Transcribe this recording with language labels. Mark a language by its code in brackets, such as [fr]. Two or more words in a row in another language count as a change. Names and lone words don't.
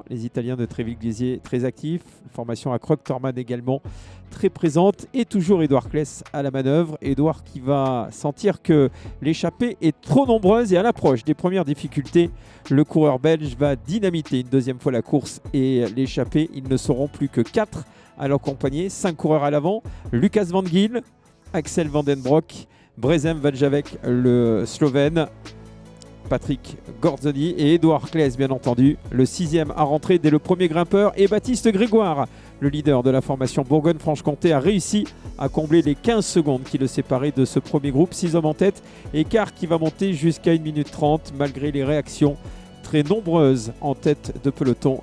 [fr] Les Italiens de Tréville-Gliesier très actifs, formation à Krog-Thormann également très présente, et toujours Edouard Claes à la manœuvre. Edouard qui va sentir que l'échappée est trop nombreuse, et à l'approche des premières difficultés, le coureur belge va dynamiter une deuxième fois la course et l'échappée. Ils ne seront plus que 4 à l'accompagner, 5 coureurs à l'avant: Lucas Van Geel, Axel Van den Broek, Brezem Valjavec le Slovène, Patrick Gorzoni et Edouard Claes bien entendu. Le 6e à rentrer dès le premier grimpeur et Baptiste Grégoire, le leader de la formation Bourgogne-Franche-Comté, a réussi à combler les 15 secondes qui le séparaient de ce premier groupe. 6 hommes en tête, écart qui va monter jusqu'à 1 minute 30 malgré les réactions très nombreuses en tête de peloton.